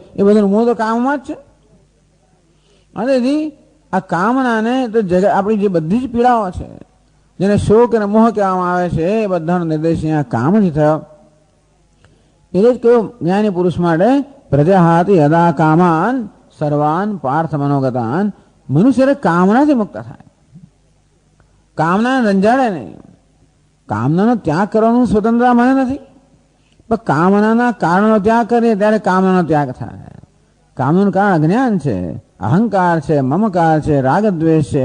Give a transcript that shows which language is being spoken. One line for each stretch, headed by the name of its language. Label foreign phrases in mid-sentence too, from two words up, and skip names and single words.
Gujarati: એ બધું મૂળ તો કામમાં જ છે. અને આ કામનાને તો આપણી જે બધી જ પીડાઓ છે, જેને શોક અને મોહ કહેવામાં આવે છે, એ બધાનો નિર્દેશ અહીંયા કામથી થયો. એટલે જ કહ્યું જ્ઞાની પુરુષ માટે
Sanskrit: પ્રજાહાતિ યદા કામાન સર્વાન પાર્થ મનોગતાન.
Gujarati: મનુષ્ય કામનાથી મુક્ત થાય, કામનાને રંજાડે નહીં. કામનાનો ત્યાગ કરવાનું સ્વતંત્રતા મને નથી, પણ કામનાના કારણો ત્યાગ કરીએ ત્યારે કામનાનો ત્યાગ થાય. કામનું કારણ અજ્ઞાન છે, અહંકાર છે, મમકાર છે, રાગદ્વેષ છે.